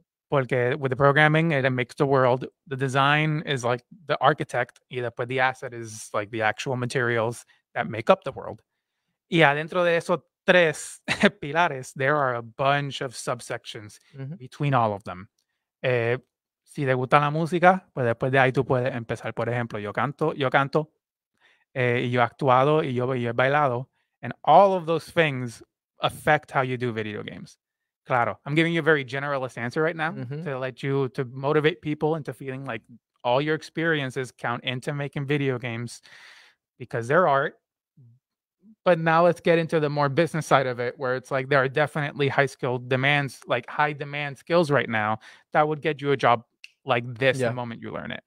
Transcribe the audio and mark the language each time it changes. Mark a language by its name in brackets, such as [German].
[Spanish] Porque [English] with the programming, it makes the world. The design is like the architect, but the asset is like the actual materials that make up the world. [Spanish] Y adentro de esos 3 pilares, [English] there are a bunch of subsections between all of them. [Spanish] Si te gusta la música, pues después de ahí tú puedes empezar. Por ejemplo, yo canto, y yo he actuado, y yo he bailado. [English] And all of those things affect how you do video games. [Spanish] Claro, [English] I'm giving you a very generalist answer right now to motivate people into feeling like all your experiences count into making video games, because they're art. But now let's get into the more business side of it, where it's like there are definitely high demand skills right now that would get you a job like this the moment you learn it.